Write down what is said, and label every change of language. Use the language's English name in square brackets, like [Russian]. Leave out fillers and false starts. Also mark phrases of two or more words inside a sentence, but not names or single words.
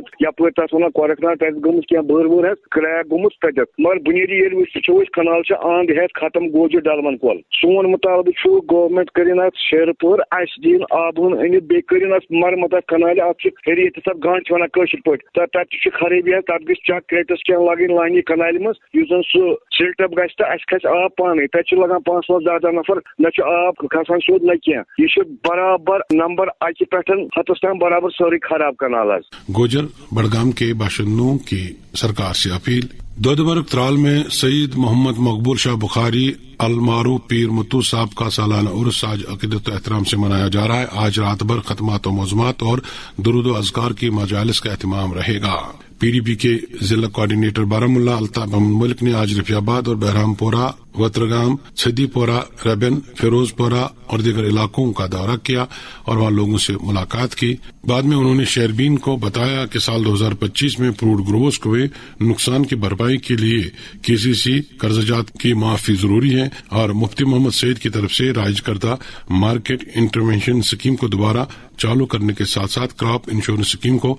[Kashmiri] تَتھ یپٲرۍ تَتھ وَنان کۄرکھ ناگ تَتہِ گٔمٕژ کیٚنٛہہ بٔر وٲر حظ کرٛیک گوٚمُت تَتٮ۪تھ مگر بُنیٲدی ییٚلہِ وٕچھو أسۍ کنال چھِ اَنٛد ہٮ۪تھ ختم گوجر ڈلون کۄل سون مُطالبہٕ چھُ گورمینٹ کٔرِنۍ اَتھ شیرٕ پٲر اَسہِ دِیِن آبہٕ ہن أنِتھ بیٚیہِ کٔرِنۍ اَتھ مرمت اَتھ کنالہِ اَتھ چھِ ہیٚرِ تَتھ گانٛد چھِ وَنان کٲشِر پٲٹھۍ تَتہِ تہِ چھِ خرٲبی حظ تَتھ گژھِ چک کریٹس کیٚنٛہہ لاگٕنۍ لانی کنالہِ منٛز یُس زن سُہ سِلٹپ گژھِ تہٕ اَسہِ کھسہِ آب پانے تَتہِ چھِ لگان 5-10 نفر نہ چھُ آب کھسان سیوٚد نہ کیٚنٛہہ یہِ چھُ برابر نمبر 1 پٮ۪ٹھ 10 تام برابر سٲرٕے خراب کنال حظ [Urdu] گوجر بڑگام کے باشندوں کی سرکار سے اپیل دودھمرگ ترال میں سعید محمد مقبول شاہ بخاری المعروف پیر متو صاحب کا سالانہ عرس آج عقیدت و احترام سے منایا جا رہا ہے آج رات بھر ختمات و موزمات اور درود و اذکار کی مجالس کا اہتمام رہے گا پی ڈی پی کے ضلع کوآرڈینیٹر بارامولہ الطاف محمد ملک نے آج رفیع آباد اور بہرام پورہ وترگام چھدی پورہ ربن فیروز پورہ اور دیگر علاقوں کا دورہ کیا اور وہاں لوگوں سے ملاقات کی بعد میں انہوں نے شہربین کو بتایا کہ سال 2025 میں فروٹ گروورز کو نقصان کی بھرپائی کے لیے KCC قرضجات کی معافی ضروری ہے اور مفتی محمد سعید کی طرف سے رائج کردہ مارکیٹ انٹرونشن اسکیم کو دوبارہ چالو کرنے کے ساتھ ساتھ کراپ انشورنس اسکیم کو